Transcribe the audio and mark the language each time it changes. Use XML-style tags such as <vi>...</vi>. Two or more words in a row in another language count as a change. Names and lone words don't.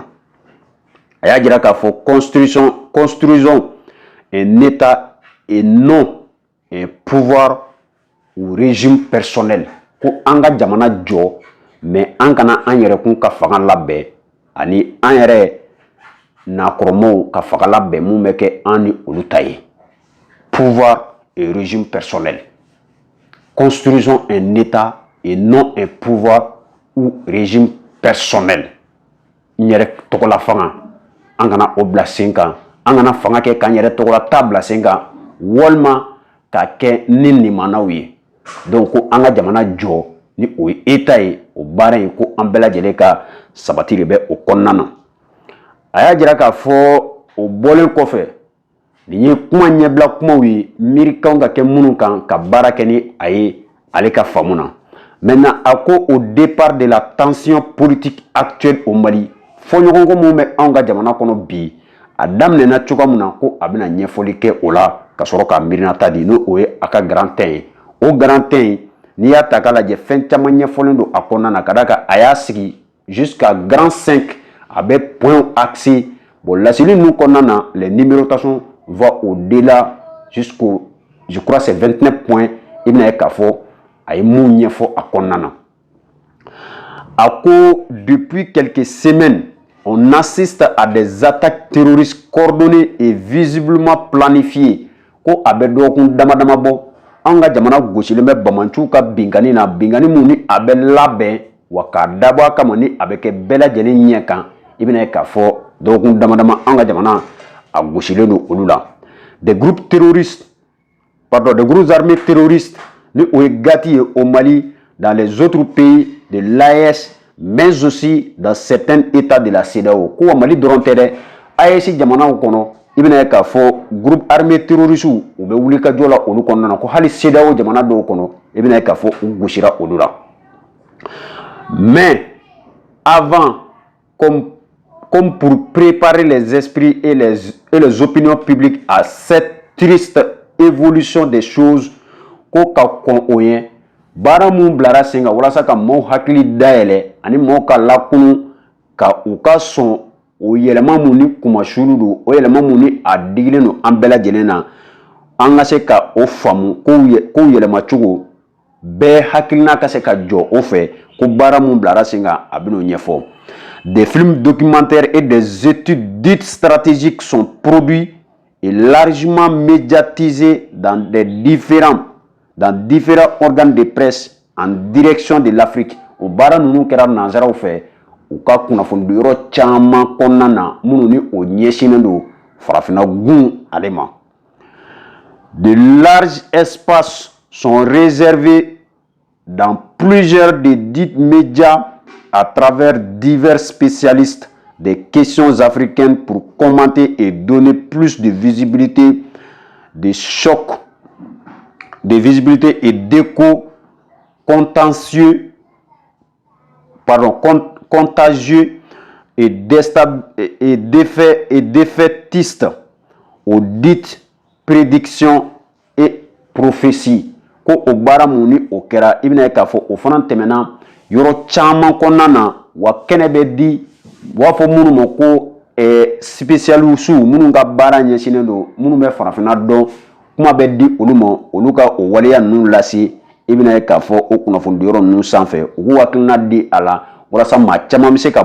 <bm>A y'a jira k'a fɔ</bm> <fr>construisons un état et non un pouvoir ou régime personnel.</fr> <bm>Ko an ka jamana jɔ mais an kana an yɛrɛkun ka fanga labɛn ani an yɛrɛ nakɔrɔmaw ka fanga labɛn mun bɛ kɛ an ni olu ta ye.</bm> <fr>Pouvoir et régime personnel. Construisons un état et non un pouvoir ou régime personnel.</fr> <bm>N yɛrɛ tɔgɔla fanga an kana o bila sen kan an kana fanga kɛ k'an yɛrɛ tɔgɔla ta bila sen kan walima ka kɛ ni limanaw ye. Donc ko an ka jamana jɔ ni o ye état ye o baara in ko an bɛɛ lajɛlen ka sabati de bɛ o kɔnɔna na. A y'a jira k'a fɔ o bɔlen kɔfɛ nin ye kuma ɲɛbila kumaw ye miirikanw ka kɛ minnu kan ka baara kɛ ni a ye ale ka faamu na. Maintenant a ko</bm> <fr>au départ de la tension politique actuelle au Mali</fr> <bm>fɔɲɔgɔnkɔ mun bɛ anw ka jamana kɔnɔ bi a daminɛna cogoya min na ko a bɛna ɲɛfɔli kɛ o la ka sɔrɔ ka mirina ta di no o ye a ka</bm> <fr>grand thème</fr> <bm>o</bm> <fr>grand thème</fr> <bm>n'i y'a ta k'a lajɛ fɛn caman ɲɛfɔlen don a kɔnɔna na ka d'a kan a y'a sigi</bm> <fr>jusqu'à grand 5</fr> <bm>a bɛ</bm> <fr>point axé bon</fr> <bm>laseli ninnu kɔnɔna na</bm> <fr>les numérotations vont au-delà jusqu'au je crois c'est 29 points</fr> <bm>i bɛna ye k'a fɔ a ye mun ɲɛfɔ a kɔnɔna na a ko depuis</bm> <fr>quelques semaines on assiste à des attaques terroristes coordonnées et visiblement planifiées</fr> <bm>ko a bɛ dɔgɔkun dama dama bɔ an ka jamana gosilen bɛ bamanciw ka binkani na binkani mun ni a bɛ labɛn wa k'a dabɔ a kama ni a bɛ kɛ bɛɛ lajɛlen ɲɛ kan i bɛna ye k'a fɔ dɔgɔkun dama dama an ka jamana a gosilen don olu la</bm> <fr>des groupes terroristes pardon des groupes armés terroristes</fr> <bm>ni o ye gati ye</bm> <fr>au Mali dans les autres pays de l'AES mais aussi dans certains états de la CEDEAO</fr> <bm>ko wa Mali dɔrɔn tɛ dɛ AES jamanaw kɔnɔ i bɛna ye k'a fɔ</bm> <fr>groupe armé terroriste</fr> <bm>u bɛ wuli ka jɔ la olu kɔnɔna na ko hali CEDEAO jamana dɔw kɔnɔ i bɛna ye k'a fɔ u gosira olu la</bm> <fr>mais avant comme pour préparer les esprits et les opinions publiques à cette triste évolution des choses</fr> <bm>ko ka kɔn o ye baara mun bilara sen kan walasa ka maaw hakili dayɛlɛ ani maaw ka lakunu ka u ka sɔn o yɛlɛma mun ni kumasulu don o yɛlɛma mun ni a digilen don an bɛɛ lajɛlen na an ka se ka o faamu kow yɛlɛma cogo bɛɛ hakilina ka se ka jɔ o fɛ ko baara mun bilara sen kan a bɛn'o ɲɛfɔ</bm> <fr>des films documentaires et des études dites stratégiques sont produits et largement médiatisés dans différents organes de presse en direction de l'Afrique.</fr> <bm>O baara ninnu kɛra nanzaraw fɛ u ka kunnafoni yɔrɔ caman kɔnɔna na minnu ni o ɲɛsinnen don farafinna gun ale ma.</bm> <fr>De larges espaces sont réservés dans plusieurs des dits médias à travers divers spécialistes des questions africaines pour commenter et donner plus de visibilité, de choc, de visibilité et d'écho contagieux et défaitistes aux dites prédictions et prophéties.</fr> <bm>Ko o baara mun ni o kɛra i bɛna ye k'a fɔ o fana tɛmɛna yɔrɔ caman kɔnɔna na wa kɛnɛ bɛ di u b'a fɔ minnu ma ko spécialistes minnu ka baara ɲɛsinnen don minnu bɛ farafinna dɔn kuma bɛ di olu ma olu ka o waleya ninnu lase i bɛna ye k'a fɔ o kunnafoni yɔrɔ ninnu sanfɛ u k'u hakilina di a la walasa maa caman bɛ se ka</bm>